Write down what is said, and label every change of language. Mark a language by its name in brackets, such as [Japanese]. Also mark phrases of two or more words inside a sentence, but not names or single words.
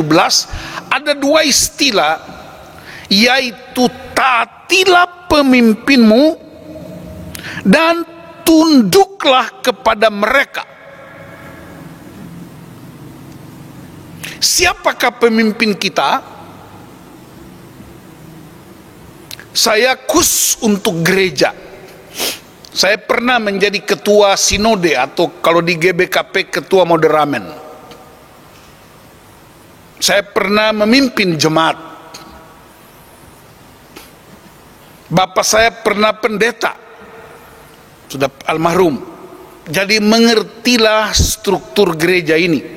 [Indonesian] Ada 2 istilah, yaitu taatilah pemimpinmu dan tunduklah kepada mereka. Siapakah pemimpin kita? Saya khusus untuk gereja. Saya pernah menjadi ketua sinode, atau kalau di GBKP ketua moderamen. Saya pernah memimpin jemaat. Bapak saya pernah pendeta, sudah almarhum. Jadi mengertilah struktur gereja ini.